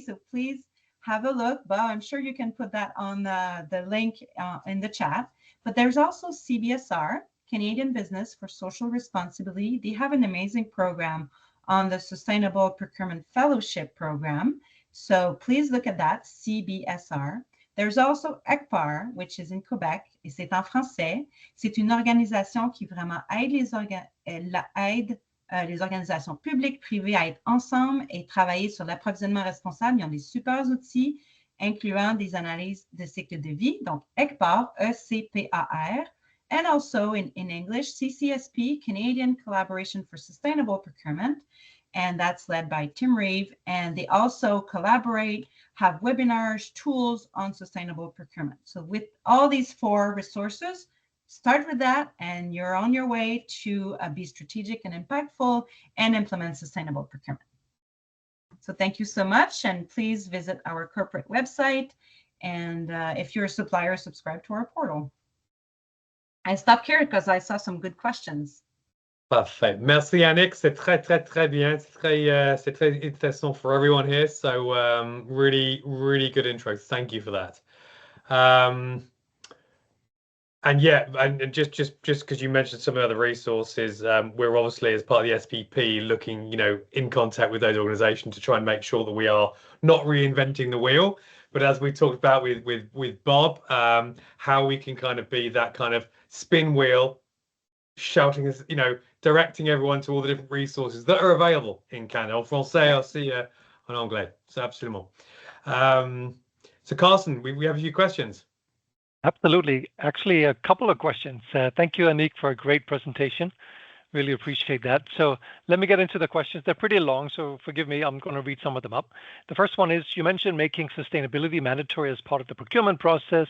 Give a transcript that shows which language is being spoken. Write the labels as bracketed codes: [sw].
[en] So please have a look. Bob, I'm sure you can put that on the link in the chat. But there's also CBSR, Canadian Business for Social Responsibility. They have an amazing program on the Sustainable Procurement Fellowship Program. So please look at that, CBSR. There's also ECPAR, which is in Quebec, [fr] et c'est en français. C'est une organisation qui vraiment aide les organisations publiques, privées à être ensemble et travailler sur l'approvisionnement responsable. Ils ont des super outils, incluant des analyses de cycle de vie. Donc, ECPAR, E-C-P-A-R, [en] and also in English, CCSP, Canadian Collaboration for Sustainable Procurement, and that's led by Tim Reeve. And they also collaborate, have webinars, tools on sustainable procurement. So with all these 4 resources, start with that and you're on your way to be strategic and impactful and implement sustainable procurement. So thank you so much, and please visit our corporate website. And if you're a supplier, subscribe to our portal. I stopped here because I saw some good questions. [fr] Parfait. Merci, Annick. C'est très bien. C'est très intéressant [en] for everyone here. So really good intro. Thank you for that. And yeah, and just because you mentioned some of the other resources, we're obviously, as part of the SPP, looking, in contact with those organizations to try and make sure that we are not reinventing the wheel. But as we talked about with Bob, how we can kind of be that kind of spin wheel, shouting, directing everyone to all the different resources that are available in Canada. [fr] En français aussi, en anglais. So absolument. [en] So Carson, we have a few questions. Absolutely. Actually, a couple of questions. Thank you, Annick, for a great presentation. Really appreciate that. So let me get into the questions. They're pretty long, so forgive me. I'm going to read some of them up. The first one is, you mentioned making sustainability mandatory as part of the procurement process.